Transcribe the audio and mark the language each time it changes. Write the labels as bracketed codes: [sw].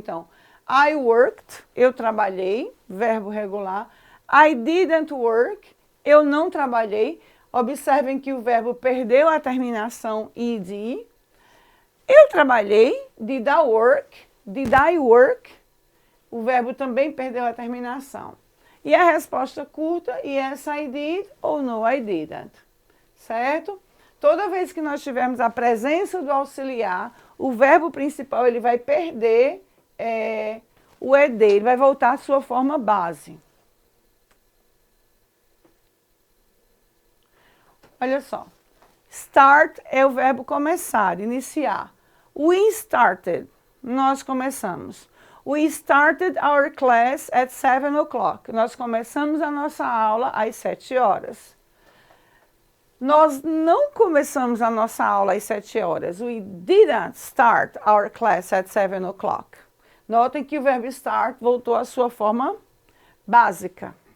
[pt] Então, [en] I worked, [pt] eu trabalhei, verbo regular. [en] I didn't work, [pt] eu não trabalhei. Observem que o verbo perdeu a terminação ed. Eu trabalhei, [en] did I work, did I work, [pt] o verbo também perdeu a terminação. E a resposta curta, [en] yes I did [pt] ou [en] no I didn't, [pt] certo? Toda vez que nós tivermos a presença do auxiliar, o verbo principal ele vai perder o ed, ele vai voltar à sua forma base. Olha só, start é o verbo começar, iniciar. [en] We started, [pt] nós começamos. [en] We started our class at 7 o'clock. [pt] Nós começamos a nossa aula às 7 horas. Nós não começamos a nossa aula às 7 horas. [en] We didn't start our class at 7 o'clock. [pt] Notem que o verbo start voltou à sua forma básica.